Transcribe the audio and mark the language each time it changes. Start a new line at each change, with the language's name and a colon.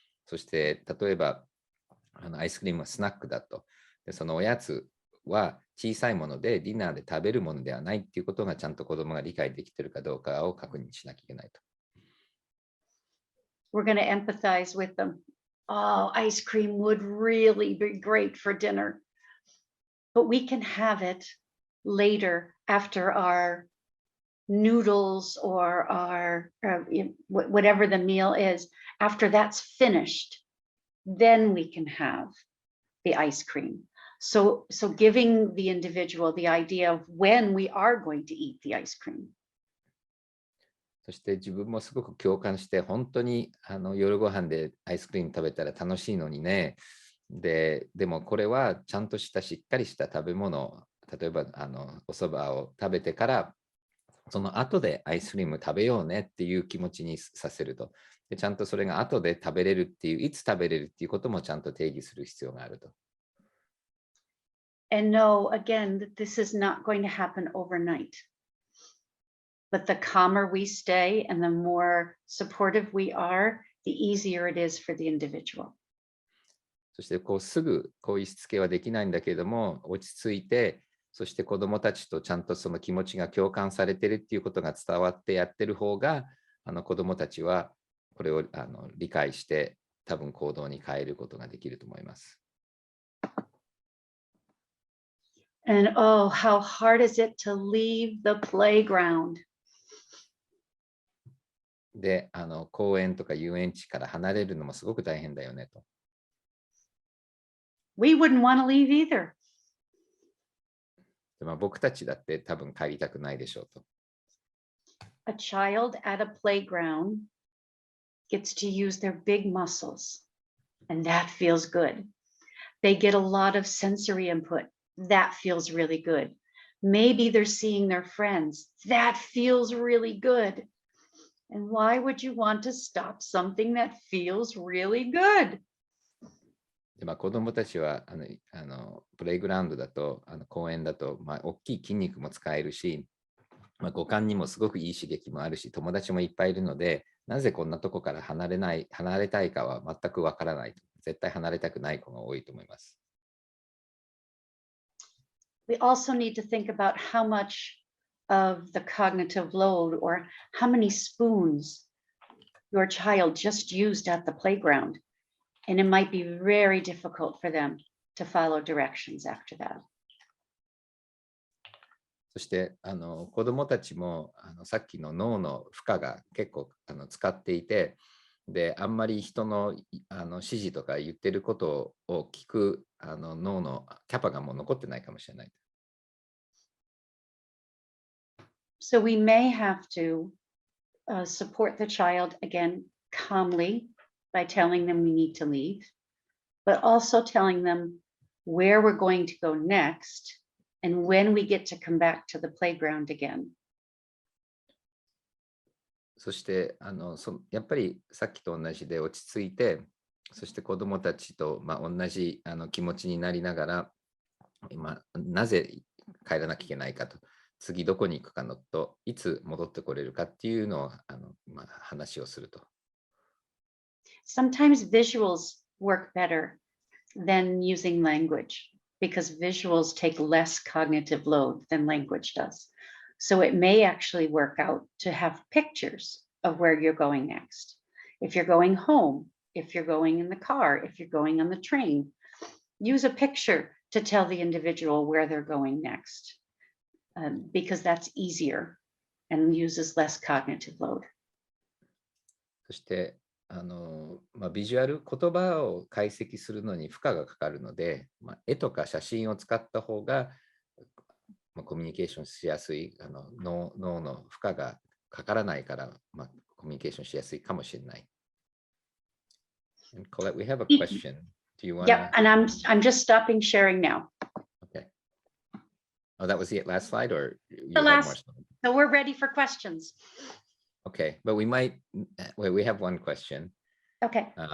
Japanese: そして例えばアイスクリームはスナックだと。でそのおやつは小さいものでディナーで食べるものではないっていうことがちゃんと子どもが理解できているかどうかを確認しなきゃいけないと。
English: We're going to empathize with them. Oh, ice cream would really be great for dinner. But we can have it later after our noodles or our whatever the meal is. After that's finished, then we can have the ice cream. So giving the individual the idea of when we are going to eat the ice cream.
Japanese: そして自分もすごく共感して、本当に夜ご飯でアイスクリーム食べたら楽しいのにね。でもこれはちゃんとしたしっかりした食べ物、例えばお蕎麦を食べてから、その後でアイスクリーム食べようねっていう気持ちにさせると。でちゃんとそれが後で食べれるっていう、いつ食べれるっていうこともちゃんと定義する必要があると。
English: And know again that this is not going to happen overnight. But the calmer we stay and the more supportive we are, the easier it is for the individual.
Japanese: そしてすぐこういうしつけはできないんだけれども、落ち着いて、そして子どもたちとちゃんとその気持ちが共感されているっていうことが伝わってやってる方が、子どもたちはこれを理解して、多分行動に変えることができると思います。
English: And oh, how hard is it to leave the playground?
Japanese: で、公園とか遊園地から離れるのもすごく大変だよねと。
English: We wouldn't want to leave either.
Japanese: で僕たちだって多分帰りたくないでしょうと。
English: A child at a playground gets to use their big muscles, and that feels good. They get a lot of sensory input. That feels really good. Maybe they're seeing their friends. That feels really good. And why would you want to stop something that feels really good?
Japanese: で子どもたちはプレイグラウンドだと公園だと、大きい筋肉も使えるし、五感にもすごくいい刺激もあるし、友達もいっぱいいるので、なぜこんなとこから離れたいかは全くわからない。絶対離れたくない子が多いと思います。
English: We also need to think about how much of the cognitive load or how many spoons your child just used at the playground. And it might be very difficult for them to follow directions after that.
Japanese: そして子どもたちもさっきの脳の負荷が結構使っていて、であんまり人の指示とか言ってることを聞く脳のキャパがもう残ってないかもしれない。
English: So we may have to support the child again calmly by telling them we need to leave, but also telling them where we're going to go next and when we get to come back to the playground again.
Japanese: そしてやっぱりさっきと同じで落ち着いて、そして子どもたちと同じ気持ちになりながら、なぜ帰らなきゃいけないかと、次どこに行くかのと、いつ戻ってこれるかっていうのを話をすると。
English: Sometimes visuals work better than using language because visuals take less cognitive load than language does. So it may actually work out to have pictures of where you're going next. If you're going home, if you're going in the car, if you're going on the train, use a picture to tell the individual where they're going next, because that's easier and uses less cognitive load.
Japanese: そしてビジュアル、言葉を解析するのに負荷がかかるので、絵とか写真を使った方が、コミュニケーションしやすい、脳の負荷がかからないから、コミュニケーションしやすいかもしれない。
English: And Colette, we have a question. Do you want? Yep, and I'm just stopping sharing now. Okay. Oh, that was the last slide, or you The have more last. slides? So we're ready for questions. Okay, but we have one question. Okay.